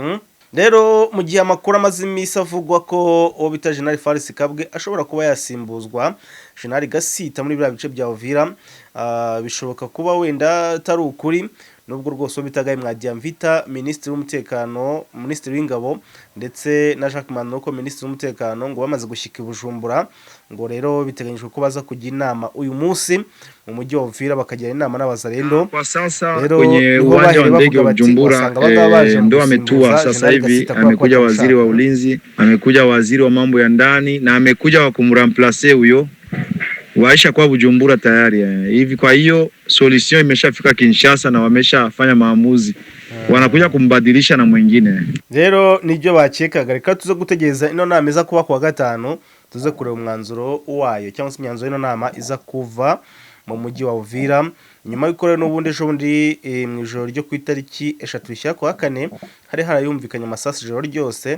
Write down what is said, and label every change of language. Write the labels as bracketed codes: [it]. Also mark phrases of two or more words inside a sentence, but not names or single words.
[rw] Rero mu gihe amakuru amaze iminsi avugwa ko uwo bita General Faris Kabwe ashobora kuba yasimbuzwa General Gasita muri bya bice bya Uvira, bishoboka kuba wenda atari ukuri, nubwo rwose uwo bita Mwadiamvita Minisitiri w'umutekano, Minisitiri w'ingabo ndetse na Jacques Manoko Minisitiri w'umutekano ngo bamaze gushyika i Bujumbura, ngo rero biteganyijwe ko baza kujya inama uyu munsi mu mujyi wa Uvira bakagira inama n'Abazalendo. [sw] Kwa sasa kwenye uwanja wa ndege wa Bujumbura ndo ametua sasa hivi, amekuja waziri wa ulinzi, amekuja waziri wa mambo ya ndani na amekuja wa kumramplace huyo waisha kwa Bujumbura tayari hivi. Kwa hiyo solution imeshafika Kinshasa na wameshafanya maamuzi, wanakuja kumbadilisha na mwingine. [rw] Rero nibyo bakekaga, reka tuze gutegereza ino nama iza kuba kwa gatanu, tuze kureba umwanzuro wayo cyangwa se imyanzuro ino nama iza kuva mu mujyi wa Uvira. Nyuma y'uko rero n'ubundi ejo bundi mu ijoro ryo ku itariki 3 kwa 4 hari harayumvikanye amasasu ijoro ryose.